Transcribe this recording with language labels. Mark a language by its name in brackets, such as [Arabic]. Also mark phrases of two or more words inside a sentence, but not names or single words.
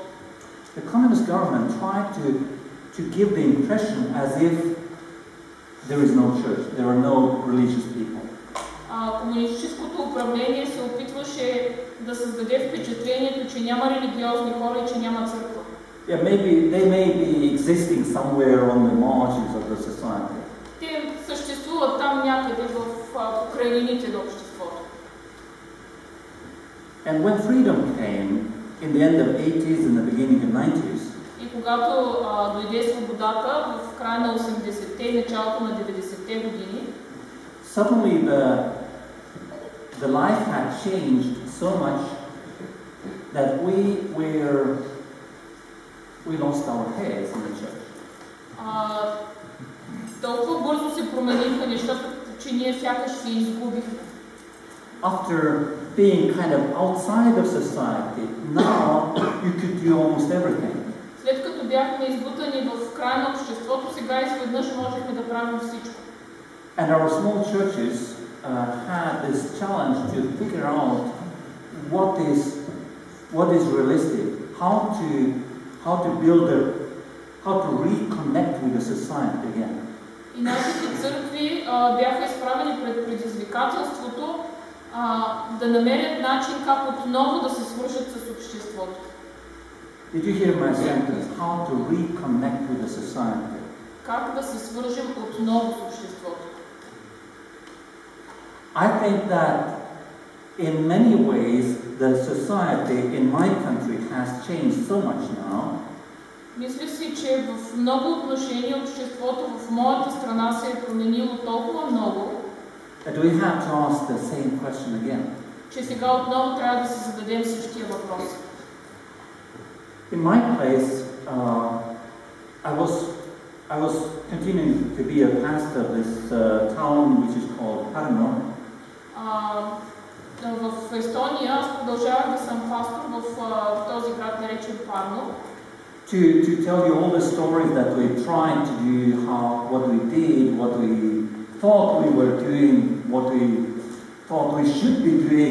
[English] The communist government tried to give the impression as if there is no church, there are no religious people. [Bulgarian] Комунистическото управление се опитваше да създаде впечатлението, че няма религиозни хора и че няма църква. [English] Yeah, maybe they may be existing somewhere on the margins of the society. [Bulgarian] Те съществуват там някъде в покрайнините на обществото. [English] And when freedom came in the end of 80s and the beginning of 90s, [Bulgarian] и когато дойде свободата в края на 80-те и началото на 90-те години, [English] suddenly the life had changed so much that we lost our heads in the church. [Bulgarian] Толкова бързо се промениха нещата, че ние сякаш се изгубихме. [English] After being kind of outside of society, now you could do almost everything. [Bulgarian] След като бяхме избутани в края на обществото, сега изведнъж можехме да правим всичко. [English] And our small churches had this challenge to figure out what is realistic, how to reconnect with the society again. [Bulgarian] И нашите църкви бяха изправени пред предизвикателството да намерят начин как отново да се свържат с обществото. [English] Did you hear my sentence? How to reconnect with the society? [Bulgarian] как да се свържем отново с обществото. [English] I think that in many ways the society in my country has changed so much now. [Bulgarian] Мисля си, че в много отношения обществото в моята страна се е променило толкова много, [English] That we have to ask the same question again. [Bulgarian] че сега отново трябва да си зададем същия въпрос. [English] In my place, I was continuing to be a pastor of this town which is called Parno. [Bulgarian] В Естония аз продължавах да съм пастор в този град, наречен Парно. [English] To tell you all the stories that we tried to do, what we did, what we thought we were doing, what we thought we should be doing.